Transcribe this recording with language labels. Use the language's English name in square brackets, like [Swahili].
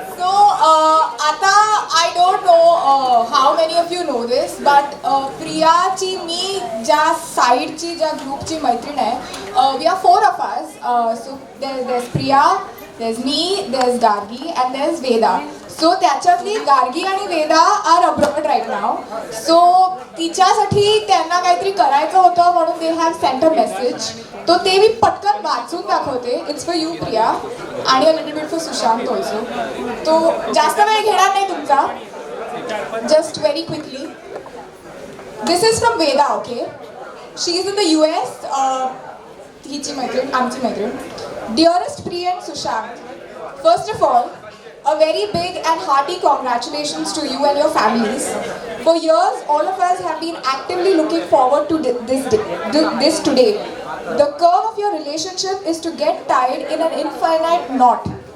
[English] don't know how many of you know this, but Priyaची [Marathi] मी ज्या साईडची ज्या ग्रुपची मैत्रीण आहे, [English] we are 4 of us. So there's Priya, there's me, there's Gargi, and there's Veda. [Marathi] So त्याच्यातली गार्गी आणि Veda [English] are abroad right [Marathi] नाव. So तिच्यासाठी त्यांना काहीतरी करायचं होतं म्हणून [English] They have sent a message. [Marathi] तो ते मी पटकन वाचून दाखवते. [English] It's for you Priya आणि a little bit for Sushant also. [Marathi] तो जास्त वेळ घेणार नाही तुमचा. [English] Just very quickly. This is from Veda. Okay, she is in the US. [Marathi] हिची मैत्रीण, आमची मैत्रीण. [English] Dearest Priya and Sushant, first of all, a very big and hearty congratulations to you and your families. For years, all of us have been actively looking forward to this today. The curve of your relationship is to get tied in an infinite knot.